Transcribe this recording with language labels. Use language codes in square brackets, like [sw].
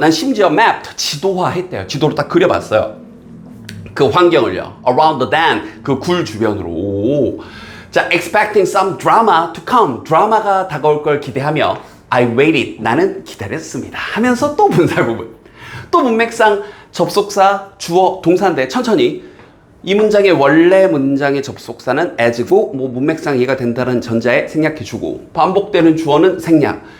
[ko] 난 심지어 mapped, 지도화했대요. 지도로 딱 그려봤어요. 그 환경을요. [en] Around the dam, [ko] 그 굴 주변으로. [en] 자, expecting some drama to come. [ko] 드라마가 다가올 걸 기대하며 [en] I waited. [ko] 나는 기다렸습니다. 하면서 또 분사 부분. 또 문맥상 접속사, 주어, 동사인데 천천히 이 문장의 원래 문장의 접속사는 as고 뭐 문맥상 이해가 된다는 전자에 생략해주고 반복되는 주어는 생략.